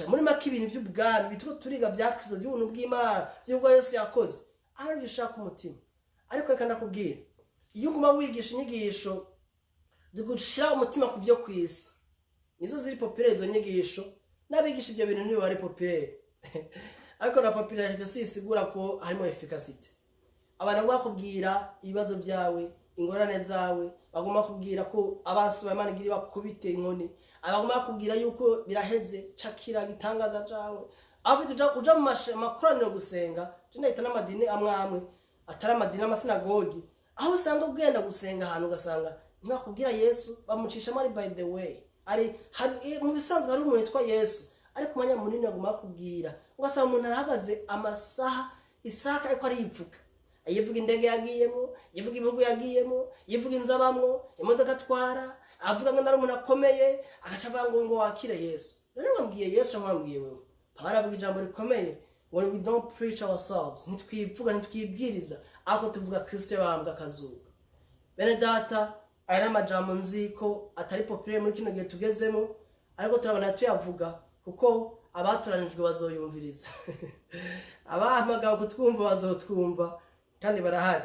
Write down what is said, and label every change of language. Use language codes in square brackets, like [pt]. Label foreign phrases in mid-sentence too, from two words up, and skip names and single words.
[rn] Muri make ibintu by'ubwami bitwo turiga bya Kristo by'ubuntu bw'Imana by'ubwo Yesu yakoze ari bishaka umutima. Ariko reka ndakubwira iyo uguma wigisha inyigisho zigushira umutima ku byo kwisi nizo ziri populaire izo nyigisho nabigisha ibyo bintu niba ari populaire ariko na popularité sisigura ko harimo efficacité. Abantu bakubwira ibibazo byawe ingorane zawe bagomba kubwira ko abansi b'Imana giri bakubite inkoni abagomba bakubwira yuko biraheze cakira gitangaza cawe afite uja mu makoraniro gusenga ndahita n'amadini amwe atari amadini amasinagogi aho usanga ugenda gusenga ahantu ugasanga ntibakubwira Yesu bamucisha mari [en] by the way [rn] ari mu bisanzwe hari umuntu witwa Yesu ariko umwanya munini agomba kubwira ugasanga umuntu arahagaze amasaha isaka ariko ari yivuga yivuga indege yagiyemo yivuga ibihugu yagiyemo yivuga inzabamwo imodoka atwara avuga ngo ndari umuntu akomeye agaca avuga ngo wakire Yesu. None wambwiye Yesu cyangwa wambwiye wewe? Pawulo avuga ijambo rikomeye ngo [en] we don't preach ourselves, [rn] ntitwivuga ntitwibwiriza ako tuvuga Kristo yabambwa akazuka. Bene data, aya n'amajambo nzi ko atari populaire muri kino gihe tugezemo, ariko turabona tuyavuga kuko abaturanijwe bazoyumviriza. Abahamagawe kutwumva bazotwumva kandi barahari.